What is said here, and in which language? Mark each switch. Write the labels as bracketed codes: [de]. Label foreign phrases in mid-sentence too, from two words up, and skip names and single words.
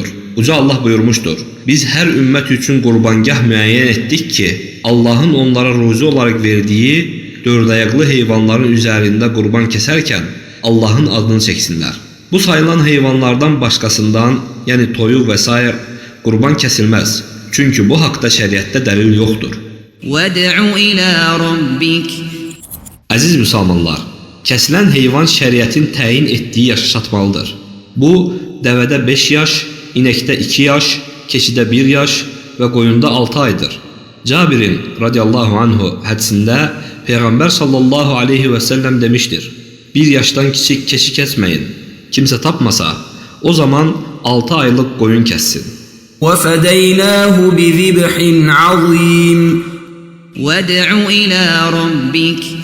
[az] Uca Allah buyurmuşdur: Biz hər ümmət üçün qurbangah müəyyən etdik ki, Allahın onlara ruzi olaraq verdiyi dördayaqlı heyvanların üzərində qurban kəsərkən Allahın adını çəksinlər. Bu sayılan heyvanlardan başqasından, yəni toyuq və sair qurban kəsilməz. Çünki bu haqda şəriətdə dəlil yoxdur. [ar] وَادْعُ إِلَى رَبِّكَ. [az] Əziz müsəlmanlar, kəsilən heyvan şəriətin təyin etdiyi yaşa çatmalıdır. Bu, dəvədə 5 yaş, inəkdə 2 yaş, keçidə 1 yaş və qoyunda 6 aydır. Cabirin radiyallahu anhu hədisində Peyğəmbər sallallahu aleyhi və səlləm demişdir: Bir yaşdan kiçik keçi kəsməyin. Kimsə tapmasa, o zaman 6 aylıq qoyun kəssin. [ar] وَفَدَيْنَاهُ بِذِبْحٍ عَظِيمٍ. وَادْعُ إِلَى رَبِّكَ.